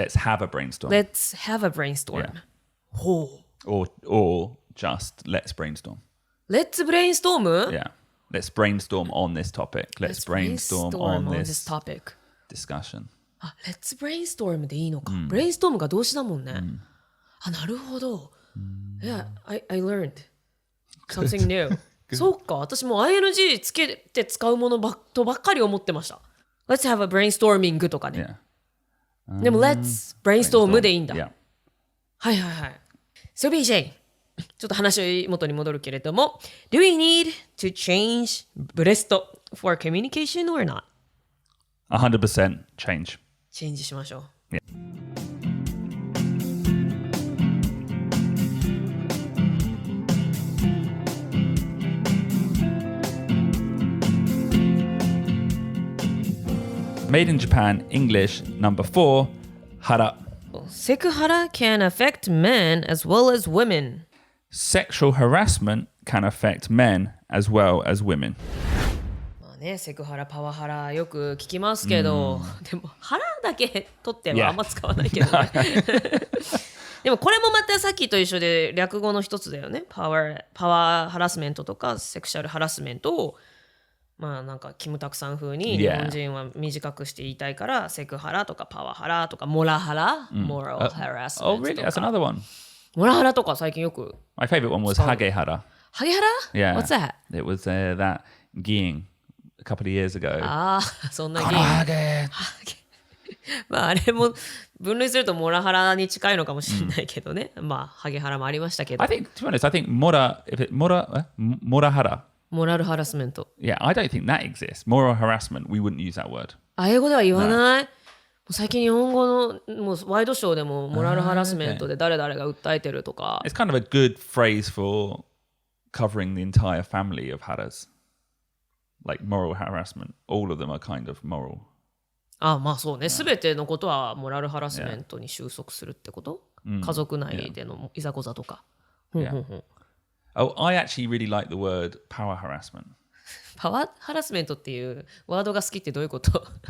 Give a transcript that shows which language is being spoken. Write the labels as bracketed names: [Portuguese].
[English] Let's have a brainstorm. Let's have a brainstorm. Yeah. [Japanese] ほう。 [English] Or just let's brainstorm. Let's brainstorm? Yeah. Let's brainstorm on this topic. Let's brainstorm on this topic. discussion. [Japanese] あ、 [English] Let's brainstorm [Japanese] でいいのか。ブレインストームが動詞だもんね。あ、なるほど。 [English] Yeah, I learned something new. [Japanese] そうか、私も ing つけて使うものとばっかり思ってました。 [English] Let's have a brainstorming [Japanese] とかね。でも [English] Let's brainstorm [Japanese] でいいんだ。 [English] Yeah. [Japanese] はいはいはい。 [English] So BJ、 [Japanese] ちょっと話元に戻るけれども、 [English] Do we need to change ブレスト for communication or not? 100% change. [Japanese] チェンジしましょう。 [English] Made in Japan, English, number 4, hara. セクハラ can affect men as well as women. Sexual harassment can affect men as well as women. [Japanese] まあね、セクハラ、パワハラよく聞きますけど、でも腹だけ取ってはあんま使わないけどね。でもこれもまたさっきと一緒で略語の一つだよね。パワーハラスメントとかセクシャルハラスメントをまあなんかキムタクさん風に日本人は短くして言いたいからセクハラとかパワハラとかモラハラ、 [English] moral harassment Oh, really? That's another one. [Japanese] モラハラとか最近よく [English] My favorite one was hagehara. [Japanese] ハゲハラ [English] Yeah. What's that? It was that geeing a couple of years ago. [Japanese] ああ、そんなゲーム。まああれも分類するとモラハラに近いのかもしれないけどね。まあハゲハラもありましたけど。 [English] I think, to be honest, I think morahara. [Japanese] モラルハラスメント。 [English] Yeah, I don't think that exists. Moral harassment, we wouldn't use that word. [Japanese] あ、英語では言わない。もう最近日本語のもうワイドショーでもモラルハラスメントで誰々が訴えてるとか。 [English] It's kind of a good phrase for covering the entire family of haras. Like moral harassment. All of them are kind of moral. [Japanese] あ、まあそうね。すべてのことはモラルハラスメントに収束するってこと、家族内でのいざこざとか。 [English] Oh, I actually really like the word power harassment. [Japanese] パワーハラスメントっていうワードが好きってどういうこと？